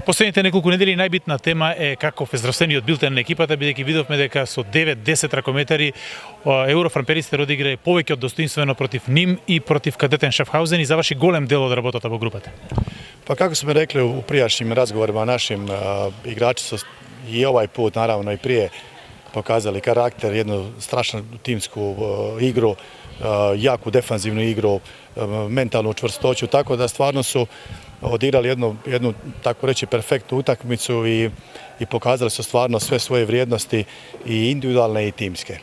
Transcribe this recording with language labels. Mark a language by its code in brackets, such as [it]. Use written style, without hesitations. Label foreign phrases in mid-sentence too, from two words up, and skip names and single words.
[mk] Последните неколку недели најбитна тема е каков е здравствениот билтен на екипата, бидејќи видовме дека со 9-10 ракометари еврофрамперистер одигра повеќе од достоинствено против Ним и против кадетен Шафхаузен и заврши голем дел од работата во групата. [hr] Pa kako smo rekli u prijašnjim razgovorima našim, igrači su i ovaj put, naravno i prije, pokazali karakter, jednu strašnu timsku igru, jaku defanzivnu igru, mentalnu čvrstoću, tako da stvarno su odigrali jednu tako reći perfektnu utakmicu i pokazali su stvarno sve svoje vrijednosti i individualne i timske.